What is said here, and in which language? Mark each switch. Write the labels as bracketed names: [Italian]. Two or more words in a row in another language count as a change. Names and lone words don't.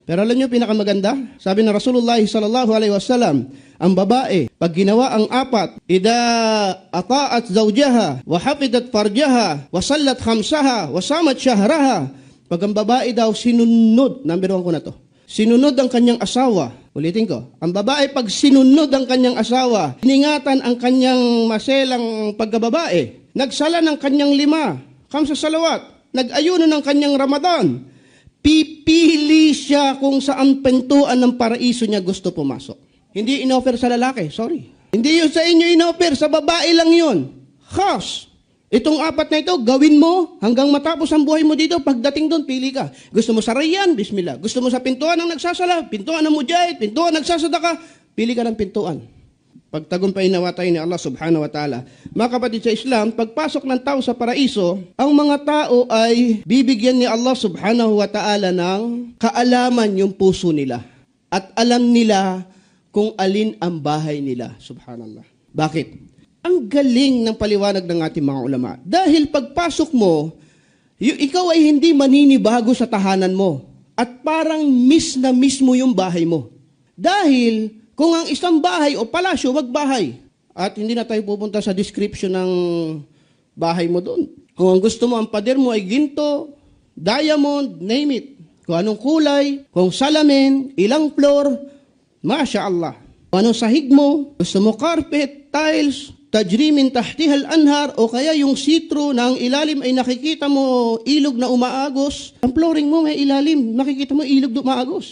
[Filipino] Pero alam niyo pinakamaganda? Sabi ng Rasulullah [Arabic] صلى الله عليه وسلم, [Filipino] ang babae, pag ginawa ang apat, [Arabic] إذا أطاعت زوجها وحفظت فرجها وصلت خمسها وصامت شهرها. [Filipino] Pag ang babae daw sinunod, number 1 ko na to, sinunod ang kanyang asawa. Ulitin ko, ang babae pag sinunod ang kanyang asawa, iningatan ang kanyang maselang pagkababae, nagsala ng kanyang 5, [Arabic] خمس صلوات, [Filipino] nag-ayuno ng kanyang Ramadan, pipili siya kung saan pintuan ng paraiso niya gusto pumasok. Hindi inoffer sa lalaki, sorry. Hindi yun sa inyo inoffer, sa babae lang yun. Khas. Itong 4 na ito, gawin mo hanggang matapos ang buhay mo dito. Pagdating doon, pili ka. Gusto mo sa Rayyan, bismillah. Gusto mo sa pintuan ng nagsasala, pintuan ng mujahid, pintuan nagsasadaka, pili ka ng pintuan. Pagtagumpay nawa tayo ni Allah [Arabic] سبحانه وتعالى. [Filipino] Mga kapatid sa Islam, pagpasok ng tao sa paraiso, ang mga tao ay bibigyan ni Allah [Arabic] سبحانه وتعالى [Filipino] ng kaalaman yung puso nila. At alam nila kung alin ang bahay nila. Subhanallah. Bakit? Ang galing ng paliwanag ng ating mga ulama. Dahil pagpasok mo, ikaw ay hindi maninibago sa tahanan mo. At parang miss na miss mo yung bahay mo. Dahil kung ang isang bahay o palasyo, wag bahay. At hindi na tayo pupunta sa description ng bahay mo doon. Kung ang gusto mo, ang pader mo ay ginto, [English] diamond, name it. [Filipino] Kung anong kulay, kung salamin, ilang floor, [Arabic] ما شاء الله. [Filipino] Kung anong sahig mo, gusto mo carpet, tiles, [Arabic] تجري من تحتها الأنهار, [Filipino] o kaya yung sitro na ang ilalim ay nakikita mo ilog na umaagos. Ang flooring mo may ilalim, nakikita mo ilog na umaagos.